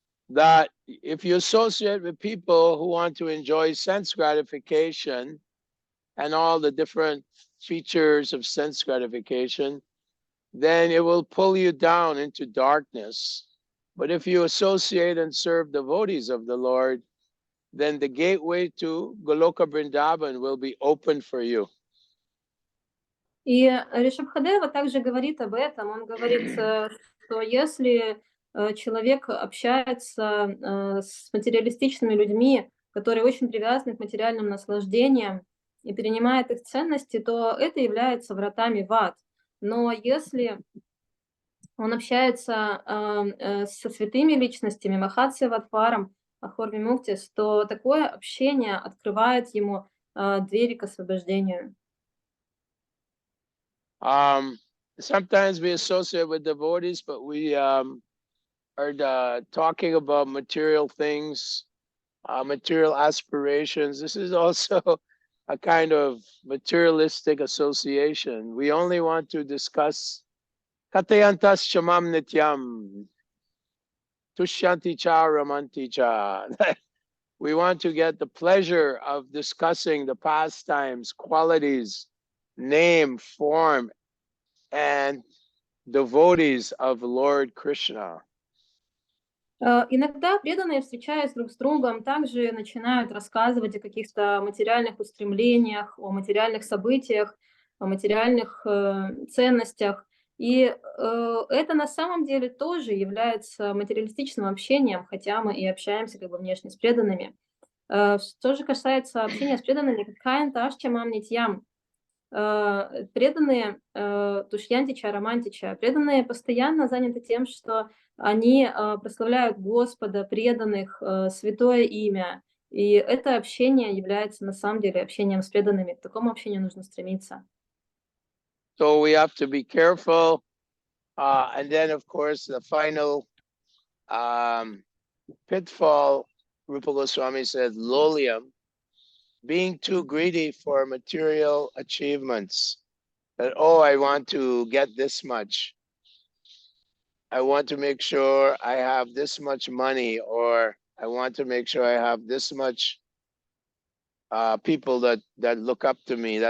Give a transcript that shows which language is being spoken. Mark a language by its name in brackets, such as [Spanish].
[English] That if you associate with people who want to enjoy sense gratification and all the different features of sense gratification, then it will pull you down into darkness. But if you associate and serve devotees of the Lord, then the gateway to Goloka Vrindavan will be open for you. [Russian] И Ришабхадева также говорит об этом. Он говорит, что если человек общается с материалистичными людьми, которые очень привязаны к материальным наслаждениям и перенимает их ценности, то это является вратами в ад. Но если он общается со святыми личностями, [Sanskrit] Махатсевадваром, Ахорвимуктис, [Russian] то такое общение открывает ему двери к освобождению. [English] sometimes we associate with devotees, but we are talking about material things, material aspirations. This is also a kind of materialistic association. We only want to discuss [Sanskrit] Katayantas Shamam Nityam, Tushyanti Cha Ramanti Cha. [English] We want to get the pleasure of discussing the pastimes, qualities, name, form, and devotees of Lord Krishna. [Russian] Иногда преданные, встречаясь друг с другом, также начинают рассказывать о каких-то материальных устремлениях, о материальных событиях, о материальных ценностях. И это на самом деле тоже является материалистичным общением, хотя мы и общаемся как бы внешне с преданными. Что же касается общения с преданными, какая [Sanskrit] ташчамам нитьям, [Russian] преданные тушьянтича, романтича, преданные постоянно заняты тем, что они прославляют Господа, преданных, святое имя. И это общение является на самом деле общением с преданными. К такому общению нужно стремиться. [English] So we have to be careful. And then, of course, the final pitfall, Rupa Goswami said, lolium, being too greedy for material achievements. That, oh, I want to get this much. I want to make sure I have this much money, or I want to make sure I have this much people that look up to me.